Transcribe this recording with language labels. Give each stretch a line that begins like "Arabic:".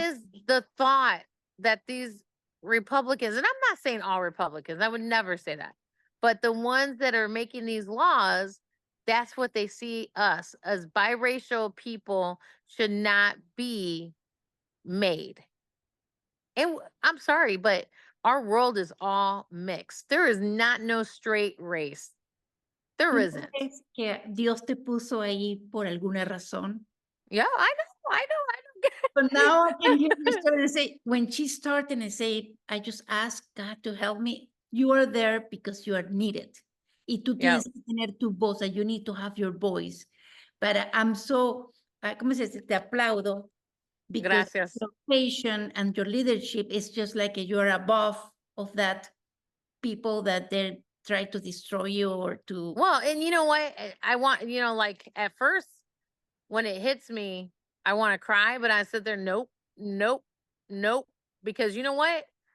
English: is the thought that these Republicans, and I'm not saying all Republicans, I would never say that, but the ones that are making these laws, that's what they see us as biracial people should not be made. And I'm sorry, but our world is all mixed. There is not no straight race. There
Spanish: ¿tú no
English: isn't.
Spanish: crees que Dios te puso ahí por alguna razón?
English: Yeah, I know. But now I can hear the story and say, when she started and say, I just asked God to help me, you are there because you are needed.
Spanish: Y tú
English: Yep.
Spanish: tienes que tener tu voz,
English: and you need to have your voice. But I'm so,
Spanish: ¿cómo se dice? Te aplaudo
English: because
Spanish: Gracias.
English: your patience and your leadership is just like you're above of that people that they try to destroy you or to. Well, and you know what? I want, like at first when it hits me, I want to cry, but I sit there, nope, nope, nope. Because you know what?